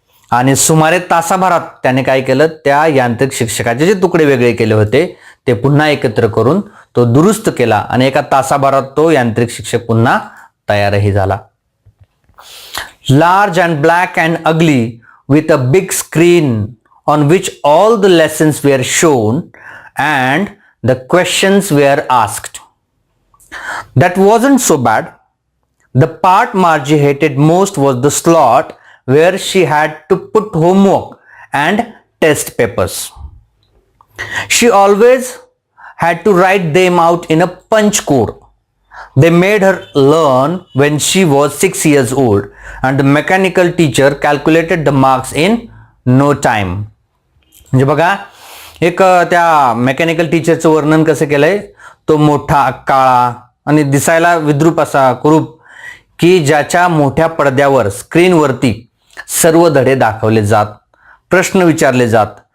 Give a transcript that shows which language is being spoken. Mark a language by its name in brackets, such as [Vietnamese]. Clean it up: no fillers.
[Marathi] आणि सुमारे तासाभरात त्याने काय केलं, त्या यांत्रिक शिक्षकाचे जे तुकडे वेगळे केले होते ते पुन्हा एकत्र करून तो दुरुस्त केला आणि एका तासाभरात तो यांत्रिक शिक्षक पुन्हा तयारही झाला. [English] Large and black and ugly with a big screen on which all the lessons were shown and the questions were asked. That wasn't so bad. The part Margie hated most was the slot where she had to put homework and test papers. She always had to write them out in a punch code. They made her learn when she was 6 years old, and the mechanical teacher calculated the marks in no time. [Marathi] म्हणजे बघा, एक त्या mechanical टीचरचं वर्णन कसं केलंय, तो मोठा काळा आणि दिसायला विद्रूप असा कुरूप की ज्याच्या मोठ्या पडद्यावर स्क्रीनवरती सर्व धडे दाखवले जात, प्रश्न विचारले जात.